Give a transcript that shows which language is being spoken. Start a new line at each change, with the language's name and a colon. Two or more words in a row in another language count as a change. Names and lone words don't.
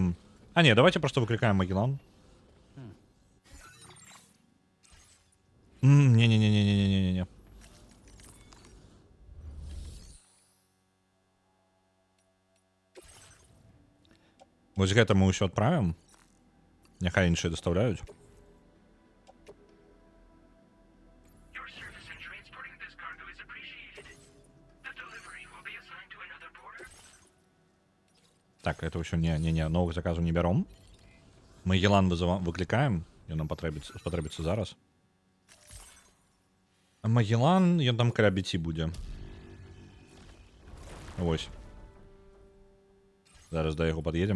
Russian: А, не, давайте просто выкликаем Магеллан. Не-не-не-не-не-не-не-не.
Belarusian: Вось гэта мы ўсё адправім. Няхай іншыя дастаўляюць.
English: Your service in transporting this cargo is appreciated. The delivery will be assigned to another porter.
Belarusian: Так, это ўсё не, новых заказаў не бяром. Мы Елан выклікаем, ён нам спатрэбіцца зараз. А Магеллан, ён там каля 5 будзе. Вось. Зараз да яго пад'едзем.